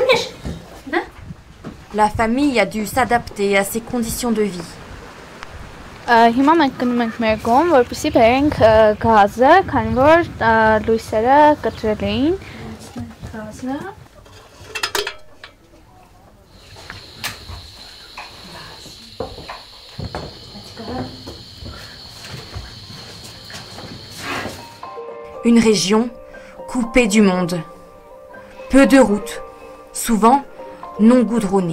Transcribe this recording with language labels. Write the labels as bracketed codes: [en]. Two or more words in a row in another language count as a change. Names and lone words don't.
[fr] La famille a dû s'adapter à ces conditions de vie. [hy] Հիմա մենք գնում ենք մեր գոմ, որպեսզի բերենք գազը, քանի որ լույսերը կտրել էին։ Գազը [fr] Une région coupée du monde. Peu de routes, souvent non goudronnées.